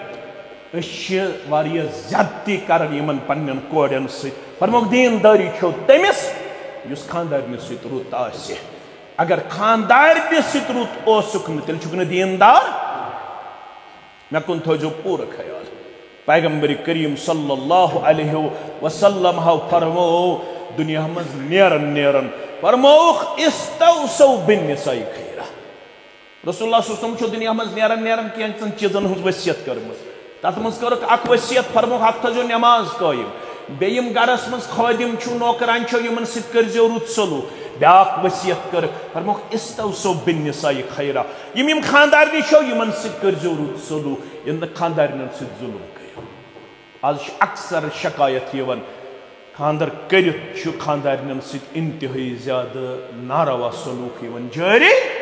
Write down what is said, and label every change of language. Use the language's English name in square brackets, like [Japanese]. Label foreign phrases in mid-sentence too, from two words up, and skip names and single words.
[Kashmiri] أسۍ چھِ واریاہ زیادتی کران یِمن پننٮ۪ن کورٮ۪ن سۭتۍ فرموکھ دیندٲری چھو تٔمِس یُس خاندارنہِ سۭتۍ رُت آسہِ اگر خاندارنہِ سۭتۍ رُت اوسُکھ نہٕ تیٚلہِ چھُکھ نہٕ دیندار مےٚ کُن تھٲیزیو پوٗرٕ خیال پیغمبر کریم [Arabic] صلی اللہ علیہ وسلم [Kashmiri] ہو فرمو دنیا منٛز نیران فرموکھ [Arabic] استوصوا بالنساء خیرا رسول اللہ صلی اللہ علیہ وسلم [Kashmiri] چھُ دنیا منٛز نیران کینٛژن چیٖزن ہٕنٛز ؤصیت کٔرمٕژ تتھ منٛز کٔرٕکھ اکھ ؤصیت فرموکھ اکھ تھٲیزیو نٮ۪ماز قٲیِم بیٚیہِ یِم گرس منٛز خٲدِم چھُو نوکران چھو یِمن سۭتۍ کٔرزیو رُت سلوٗک بیٛاکھ ؤصیت کٔرٕکھ فرموکھ [Arabic] استوصوا بالنساء خیرا [Kashmiri] یِم خاندارنہِ چھو یِمن سۭتۍ کٔرزیو رُت سلوٗک ییٚلہِ نہٕ خاندارنٮ۪ن سۭتۍ ظُلم کٔرِو آز چھِ اکثر شکایت یِوان خاندر کٔرِتھ چھُ خاندارنٮ۪ن سۭتۍ انتہٲیی زیادٕ ناروا سلوٗک یِوان جٲری